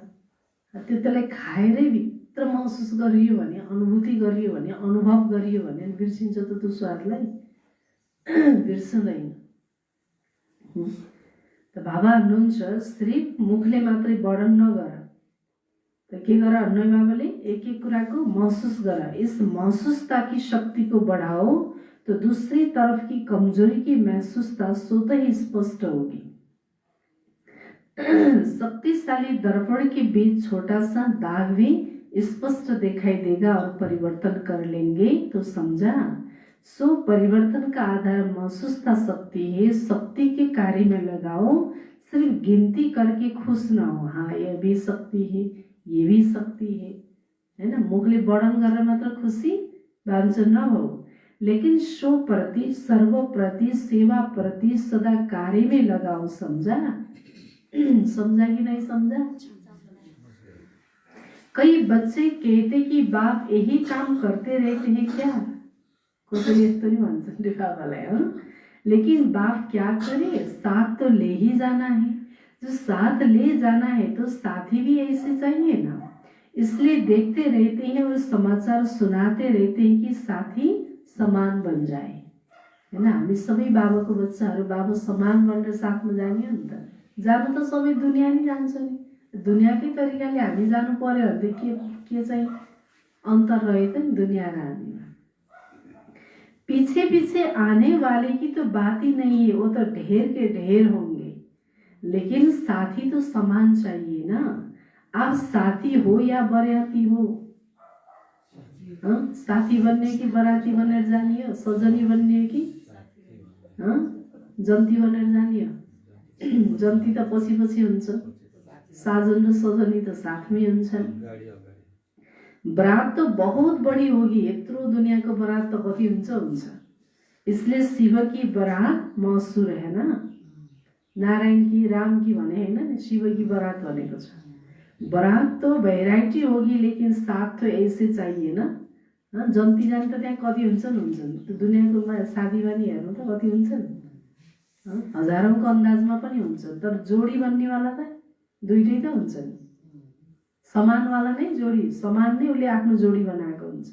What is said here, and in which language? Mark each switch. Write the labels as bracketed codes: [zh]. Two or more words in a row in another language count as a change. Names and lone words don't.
[ne] त्यसलाई खाएरै भित्र महसुस गरियो भने, अनुभूति गरियो भने, अनुभव गरियो भने बिर्सिन्छ त त्यो स्वादलाई? बिर्सदैन। त बाबा भन्नुहुन्छ सिर्फ मुखले मात्रै वर्णन नगर, त के गर भन्नु बाबाले? एक एक कुराको महसुस गर। [hi] इस महसुसता की शक्ति को बढ़ाओ तो दूसरी तरफ की कमजोरी की महसूसता स्वतः ही स्पष्ट होगी। शक्तिशाली दर्पण के बीच छोटा सा दाग भी स्पष्ट दिखाई देगा और परिवर्तन कर लेंगे तो समझा। सो परिवर्तन का आधार महसूसता शक्ति है, शक्ति के कार्य में लगाओ, सिर्फ गिनती करके खुश न हो। हाँ, यह भी शक्ति है, ये भी शक्ति है ना। [ne] मुखले वर्णन गरेर मात्र खुसी भान्छ नभऊ, [hi] लेकिन शो प्रति, सर्व प्रति, सेवा प्रति सदा कार्य में लगाओ। समझा? समझा कि नहीं समझा? कई बच्चे कहते कि बाप यही काम करते रहते हैं क्या? [ne] कोई यस्तो नि भन्छ नि बाबालाई, [hi] लेकिन बाप क्या करे, साथ तो ले ही जाना है। जो साथ ले जाना है तो साथी भी ऐसे चाहिए ना, इसलिए देखते रहते हैं और समाचार सुनाते रहते हैं कि साथी समान बन जाए, है ना। [ne] हामी सबै बाबाको बच्चाहरू बाबा समान बनेर साथमा जाने हो नि त। जानु त सबै दुनिया नै जान्छ नि, दुनियाकै तरिकाले हामी जानु पर्यो भने के चाहिँ अन्तर रहेछ नि दुनिया र हामीमा। [hi] पीछे पीछे आने वाले की तो बात ही नहीं है, वो तो ढेर के ढेर होंगे, लेकिन साथी तो समान चाहिए ना। आप साथी हो या बराती हो? [ne] साथी बन्ने कि बराती बनेर जाने हो? सजनी बन्ने कि जन्ती बनेर जाने हो? जन्ती त पछि पछि हुन्छ, साजन र सजनी त साथमै हुन्छन्। [hi] बरात तो बहुत बड़ी होगी, [ne] यत्रो दुनियाको बरात त कति हुन्छ। [hi] इसलिए शिव की बरात मशहूर है ना, नारायण की, राम की [ne] भने हैन, [hi] शिव की बरात [ne] भनेको छ। [hi] बरात तो भेराइटी होगी, लेकिन साथ तो ऐसे चाहिए ना। [ne] जन्ती जाने त त्यहाँ कति हुन्छन्, त्यो दुनियाको शादीमा नि हेर्नु त कति हुन्छन्, हजारौंको अन्दाजमा पनि हुन्छ। तर जोडी बन्नेवाला त दुईटै त हुन्छन्, समानवाला नै जोडी, समान नै उसले आफ्नो जोडी बनाएको हुन्छ।